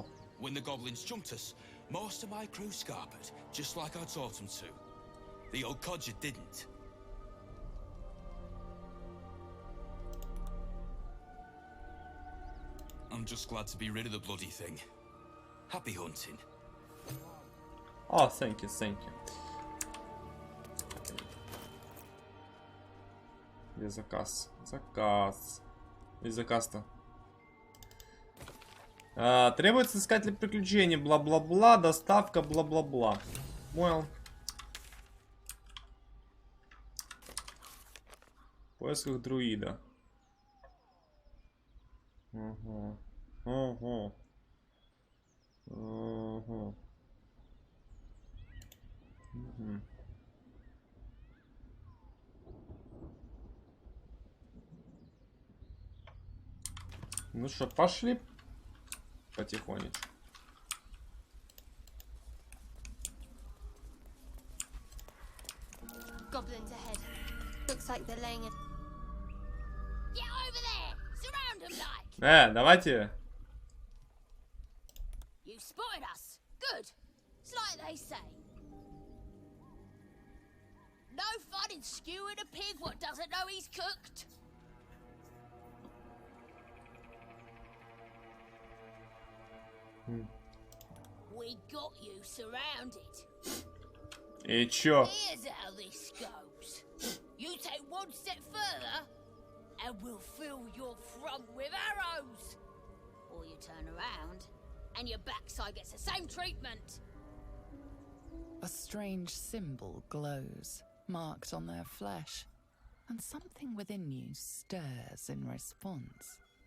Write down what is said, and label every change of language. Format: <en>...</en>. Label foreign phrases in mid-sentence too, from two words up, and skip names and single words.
<en>When the goblins jumped us, most of my crew scarpered, just like I taught them to. The old codger didn't. I'm just glad to be rid of the bloody thing. Happy hunting. Oh, thank you, thank you.</en> <ru>Где заказ? Заказ. И заказ-то. Требуется искатель приключений, бла-бла-бла, доставка, бла-бла-бла. Понял. В поисках друида. Угу. Угу. Угу. Угу. Ну что, пошли потихонечку.</ru> <en>Goblins ahead. Looks like they're laying it. Get over there! Surround them like!</en> <ru>Давайте.</ru> <en>You spotted us. Good. It's like they say. No fun in skewing a pig what doesn't know he's cooked. We got you surrounded.</en> <ru>И чё?</ru> <en>Here's how this goes. You take one step further, and we'll fill your front with arrows. Or you turn around, and your backside gets the same treatment. A strange symbol glows, marked on their flesh, and something within you stirs in response.</en>